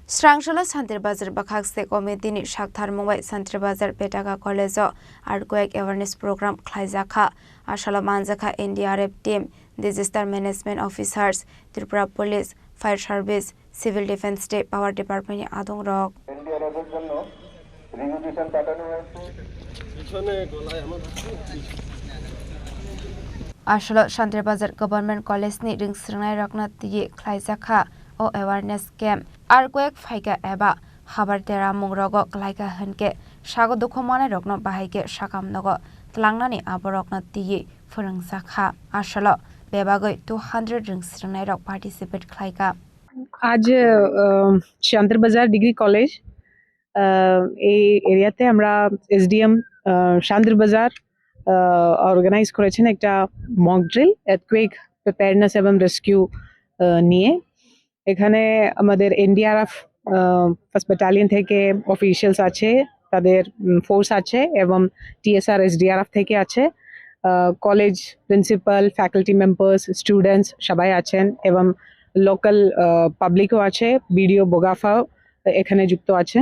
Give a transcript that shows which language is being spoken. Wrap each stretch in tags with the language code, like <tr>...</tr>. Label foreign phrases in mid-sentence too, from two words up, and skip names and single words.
<trp>Srangshalo Santir Bazar Bakhakse Committee Shakhtar Mumbai Santir Bazar Petaka College</trp> <en>Earthquake Awareness Program</en> <trp>Klaizakha Ashalo Manzakha NDRF Team</trp> <en>Disaster Management Officers</en> <trp>Tripura Police Fire Service Civil Defence State Power Department Adong Rock Ashalo Santir Bazar Government College ni ringsringnai rakna tiye Klaizakha o</trp> <en>awareness camp earthquake</en> <trp>phaika eba habar tera mungrogo klaika hanke sago dukhomane rokno bahaike sakam nogo tlangnani aborokno tiye phurungsakha ashalo bebagoi 200 ringsringnai rok participate klaika</trp> <bn>আজ শান্তির বাজার ডিগ্রি কলেজ এই এরিয়াতে আমরা এসডিএম শান্তির বাজার অর্গানাইজ করেছেন একটা</bn> <en>mock drill earthquake preparedness</en> <bn>এবং রেস্কিউ নিয়ে এখানে আমাদের এনডিআরএফ ফার্স্ট ব্যাটালিয়ন থেকে অফিশিয়ালস আছে তাদের ফোর্স আছে এবং টিএসআর এসডিআরএফ থেকে আছে</bn> <en>college principal faculty members students</en> <bn>সবাই আছেন এবং</bn> <en>local publico</en> <bn>আছে বিডিও বোগাফাও এখানে যুক্ত আছেন</bn>